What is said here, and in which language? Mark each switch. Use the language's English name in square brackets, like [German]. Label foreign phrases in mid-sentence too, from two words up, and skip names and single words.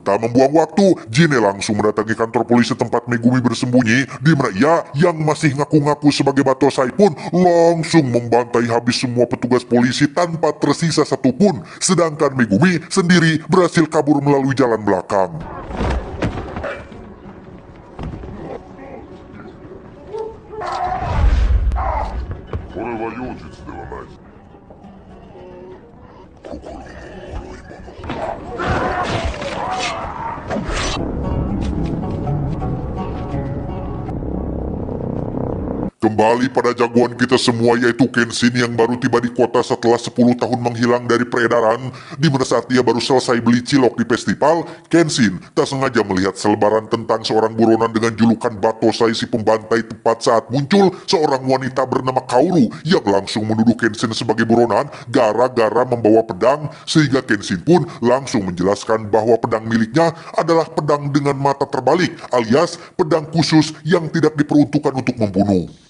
[Indonesian] Tak membuang waktu, Jin langsung mendatangi kantor polisi tempat Megumi bersembunyi, di mana ia yang masih ngaku-ngaku sebagai Batosai pun langsung membantai habis semua petugas polisi tanpa tersisa satupun, sedangkan Megumi sendiri berhasil kabur melalui jalan belakang. [Japanese] これは妖術ではない。心の脆いもの。 [Indonesian] Kembali pada jagoan kita semua yaitu Kenshin yang baru tiba di kota setelah 10 tahun menghilang dari peredaran, di mana saat dia baru selesai beli cilok di festival, Kenshin tak sengaja melihat selebaran tentang seorang buronan dengan julukan Batosai si pembantai tepat saat muncul seorang wanita bernama Kaoru yang langsung menuduh Kenshin sebagai buronan gara-gara membawa pedang, sehingga Kenshin pun langsung menjelaskan bahwa pedang miliknya adalah pedang dengan mata terbalik alias pedang khusus yang tidak diperuntukkan untuk membunuh.